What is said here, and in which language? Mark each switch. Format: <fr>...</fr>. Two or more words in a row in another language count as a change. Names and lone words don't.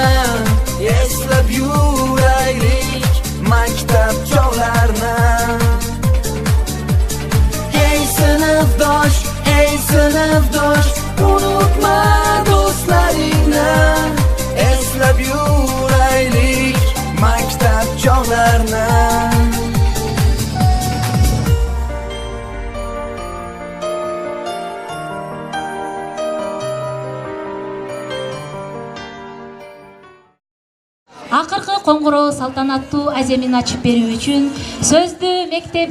<uz>Eslab yuraylik maktab chog'larini. Hey sınıfdosh, unutma dostlaringni. Eslab yuraylik maktab chog'larini.</uz> <ky>Акыркы коңгуроо салтанаттуу аземин ачып берүү үчүн сөздү мектеп</ky>